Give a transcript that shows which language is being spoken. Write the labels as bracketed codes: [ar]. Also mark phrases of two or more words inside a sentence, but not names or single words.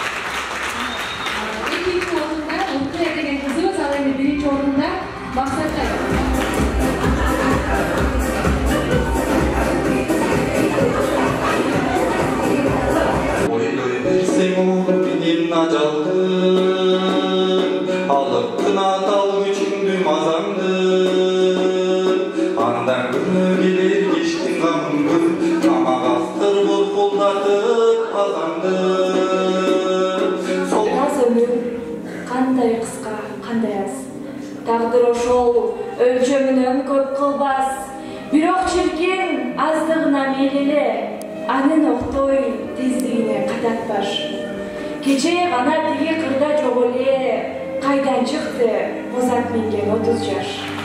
[kk] Екінші орында Лутқия деген қызымыз, ал енді бірінші орында Мақсаттай. [ky] Ойлой берсең менен ажалды, алып қына тал күчіңді мазаңды. Андан күні келер кештің қамын көр, тамақ астыр бол қолдатып азаңды. Аз өмір, қандай қысқа, қандай аз. Тағдыр ошол, өлчөмүнөн көп кылбас. Бирок чиркен аздыгына мелеле, анын октой тездигине кататпаш. Кече гана тиги кырда жок эле, кайдан чыкты бозат минген 30 жаш.